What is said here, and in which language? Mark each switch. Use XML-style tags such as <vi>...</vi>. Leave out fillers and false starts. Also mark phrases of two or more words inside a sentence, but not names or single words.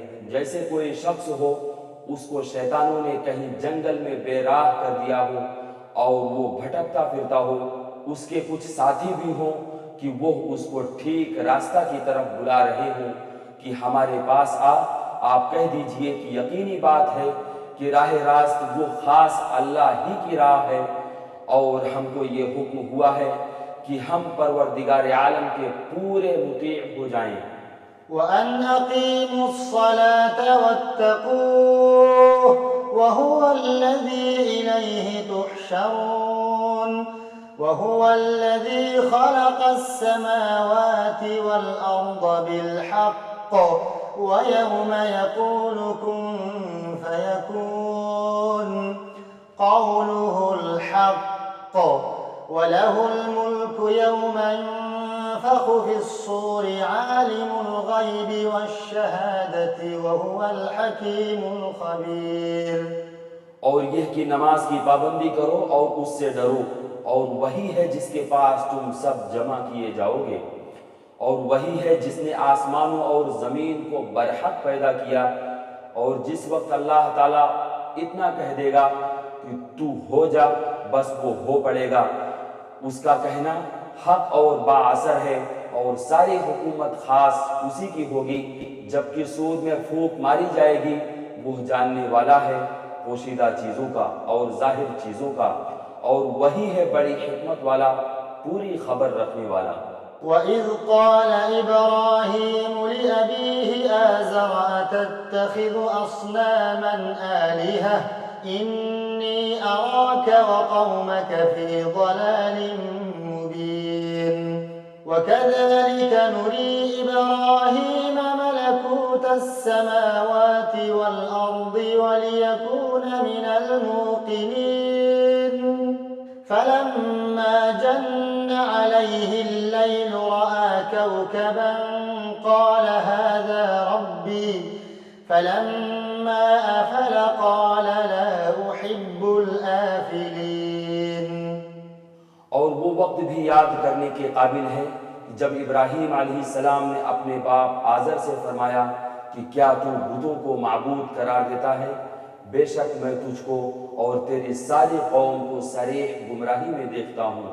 <ur>جیسے کوئی شخص ہو اسکو شیطانوں نے کہیں جنگل میں بےراہ کر دیا ہو اور وہ بھٹکتا پھرتا ہو، اسکے کچھ ساتھی بھی ہوں کہ وہ اسکو ٹھیک راستہ کی طرف بلا رہے ہوں کہ ہمارے پاس آ. آپ کہہ دیجیے کہ یقینی بات ہے کہ راہ راست وہ خاص اللہ ہی کی راہ ہے، اور ہمکو یہ حکم ہوا ہے کہ ہم پروردگار عالم کے پورے مطیع ہو جائیں.</ur> <ar>وأن أقيموا الصلاة واتقوه وهو الذي إليه تحشرون وهو الذي خلق السماوات والأرض بالحق ويوم يقول كن فيكون قوله الحق وله الملك يوم ينفخ في الصور عالم الغيب والشهادة وهو الحكيم الخبير.</ar> <ur>اور یہ کہ نماز کی پابندی کرو اور اسسے ڈرو، اور وہی ہے جسکے پاس تم سب جمع کیے جاؤگے، اور وہی ہے جسنے آسمانوں اور زمین کو برحق پیدا کیا، اور جس وقت اللہ تعالیٰ اتنا کہہ دیگا کہ تو ہو جا، بس وہ ہو پڑیگا. اسکا کہنا حق اور بااثر ہے، اور ساری حکومت خاص اسی کی ہوگی. جبکہ صور میں پھونک ماری جائیگی، وہ جاننے والا ہے پوشیدہ چیزوں کا اور ظاہر چیزوں کا، اور وہی ہے بڑی حکمت والا، پوری خبر رکھنے والا.</ur> <ar>وإذ قال إبراهيم لأبيه آزر أتتخذ أصناما آلهة إني أراك وقومك في ضلال مبين. وكذلك نري إبراهيم ملكوت السماوات والأرض وليكون من الموقنين. فلما جن عليه الليل رأى كوكبا قال هذا ربي فلما أفل قال لا أحب الآفلين।</ar> <ur>اور وہ وقت بھی یاد کرنے کے قابل ہے جب ابراہیم علیہ‌السلام نے اپنے باپ آزر سے فرمایا کہ کیا تو بتوں کو معبود قرار دیتا ہے? بیشک میں تجھکو اور تیری ساری قوم کو صریح گمراہی میں دیکھتا ہوں.</ur>